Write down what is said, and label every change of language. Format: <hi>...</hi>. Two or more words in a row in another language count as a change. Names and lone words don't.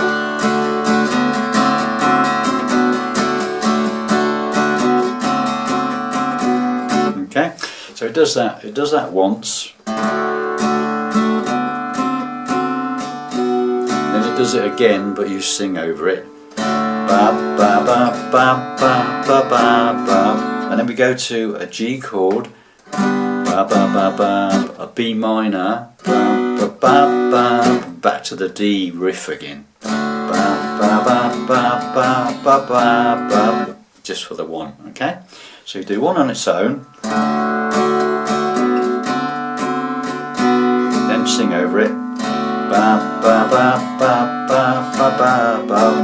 <en>okay, so it does that once, then it does it again, but you sing over it, ba ba ba ba ba ba ba ba, and then we go to a G chord, ba ba ba ba, a B minor, ba ba ba ba, back to the D riff again, ba ba ba ba ba ba ba ba, just for the one, okay? So you do one on its own, then sing over it, ba ba ba ba ba ba ba ba.</en>